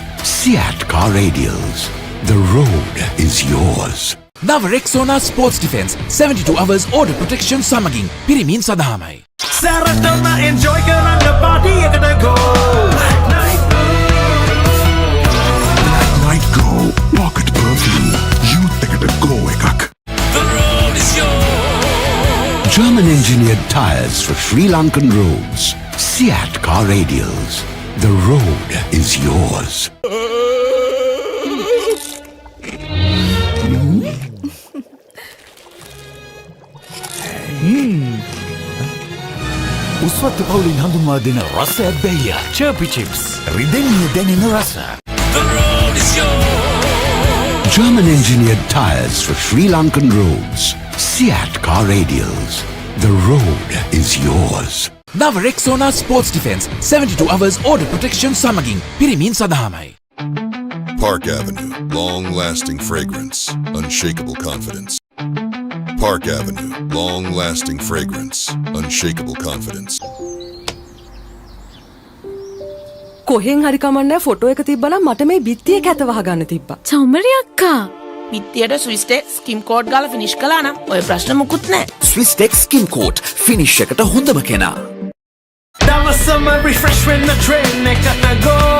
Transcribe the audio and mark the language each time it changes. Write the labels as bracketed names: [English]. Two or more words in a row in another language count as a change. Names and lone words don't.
[English] Seat Car Radials. The road is yours. [Sinhala] නව රෙක්සෝනා ස්පෝර්ට්ස් ඩිෆෙන්ස් [English] 72 hours order protection [Sinhala] සමගින් පිරිමින් සඳහාමයි. සැරටම enjoy කරන්න party එකට go. [English] Night Go Pocket Perfume. [Sinhala] Youth එකට go එකක්. [English] The road is yours. German-engineered tires for Sri Lankan roads. Seat Car Radials. The road is yours. [Sinhala] උස්වත්ත පවුලින් හඳුන්වා දෙන රස ඇබ්බැහිය චර්පි චිප්ස් රිදෙන්නේ දැනෙන රස. [English] The road is yours. German-engineered tires for Sri Lankan roads. Seat Car Radials. The road is yours. [Sinhala] නව රෙක්සෝනා ස්පෝර්ට්ස් ඩිෆෙන්ස් [English] 72 hours order protection [Sinhala] සමගින් පිරිමින් සඳහාමයි. [English] Park Avenue, long-lasting fragrance, unshakable confidence. Park Avenue, long-lasting fragrance, unshakable confidence. [Sinhala] කොහෙන් හරි කමන්නේ ෆොටෝ එක තිබ්බනම් මට මේ බිත්තිය කැත වහගන්න තිබ්බා. චමරි අක්කා. පිටියට ස්විස් ටෙක් ස්කිම් කෝඩ් ගාලා ෆිනිෂ් කළා නම් ඔය ප්‍රශ්න මුකුත් නැහැ. ස්විස් ටෙක් ස්කින් කෝට් ෆිනිෂ් එකට හොඳම කෙනා. දවසම refresh වෙන්න train එකට go.